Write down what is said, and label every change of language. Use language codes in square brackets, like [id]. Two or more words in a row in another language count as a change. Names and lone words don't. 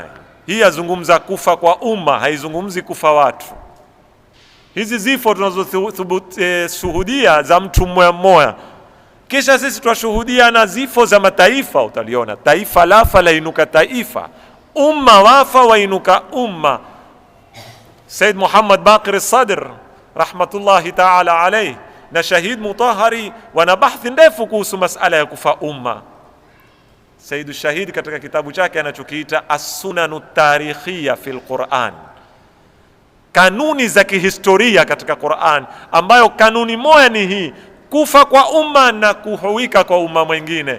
[sw] Hii yazungumza kufa kwa umma, haizungumzi kufa watu. Hizi zifo tunazoshuhudia za mtu mmoja mmoja, kisha sisi twashuhudia na zifo za mataifa. Utaliona taifa lafa lainuka taifa, umma wafa wainuka umma. Said Muhammad Baqir al-Sadr [ar] رحمة الله تعالى عليه [sw] na Shahid Mutahari wana bahthi ndefu kuhusu masala ya kufa umma. Said Shahid katika kitabu chake anachokiita As-Sunanu Tarikhiyya fil Quran, kanuni za kihistoria katika Quran, ambayo kanuni moja ni hii: kufa kwa umma na kuhuika kwa umma mwingine.